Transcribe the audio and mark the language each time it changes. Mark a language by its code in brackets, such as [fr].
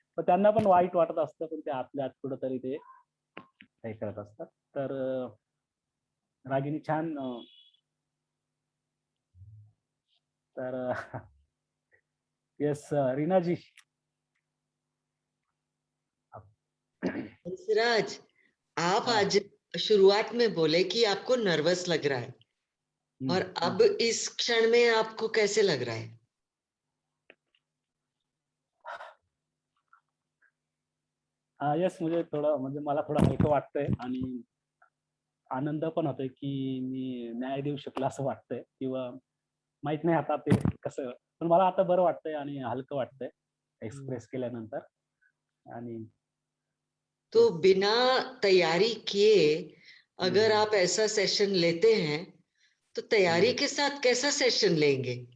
[mr] पण त्यांना पण वाईट वाटत असतं, पण ते आतल्या आत कुठंतरी ते हे करत असतात. तर रागिनी छान तर येस रीनाजी. [hi] हंसराज, आप आज शुरुआत में बोले कि आपको नर्वस लग रहा है, और अब इस क्षण में आपको कैसे लग रहा है? [mr] येस, म्हणजे थोडं म्हणजे मला थोडं हलकं वाटतंय आणि आनंद पण होतोय की मी न्याय देऊ शकलो असं वाटतंय, किंवा माहित नाही आता ते कसं, पण मला आता बरं वाटतंय आणि हलकं वाटतंय एक्सप्रेस केल्यानंतर. आणि [hi] तो बिना तैयारी किए अगर आप ऐसा सेशन लेते हैं, तो तैयारी के साथ कैसा सेशन लेंगे?